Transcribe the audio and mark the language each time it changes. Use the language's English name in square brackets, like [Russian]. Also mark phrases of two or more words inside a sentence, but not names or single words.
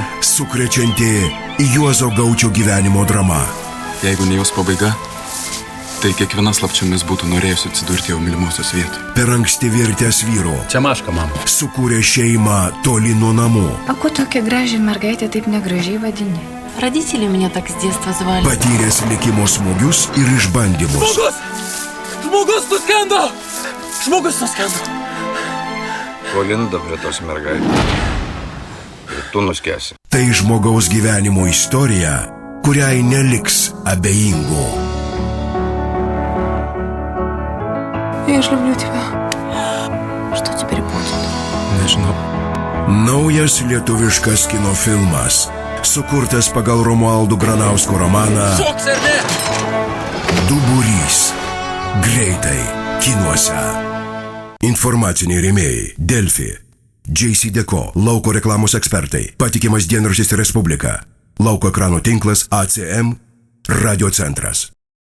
[Lithuanian] Sukrečianti Juozo Gaučio gyvenimo drama. Jeigu ne jos pabaiga, tai kiekviena slapčiomis būtų norėjusi atsidurti jau mylimosios vietoj. Per anksti virtęs vyru. Čia Maška, mama. Sukūrė šeimą toli nuo namų. А ко tokia graži mergaitė taip negražiai vadini? [Russian] Родители меня так с детства звали. [Lithuanian] Patyręs likimo smūgius ir išbandymus. Žmogus nuskendo! Žmogus nuskendo! Polinda prie tos mergaitės. Ir tu nuskesi. Tai žmogaus gyvenimo istorija, kuriai neliks abejingų. [Russian] Я ж люблю тебя. Что теперь будет? [Lithuanian] Nežinau. Naujas lietuviškas kino filmas, sukurtas pagal Romualdo Granausko romaną Šoks ar ne? Duburys. Greitai kinuose. Informaciniai rėmėjai Delfi, JCDecaux, lauko reklamos ekspertai, patikimas dienraštis Respublika, lauko ekranų tinklas ACM, Radio centras.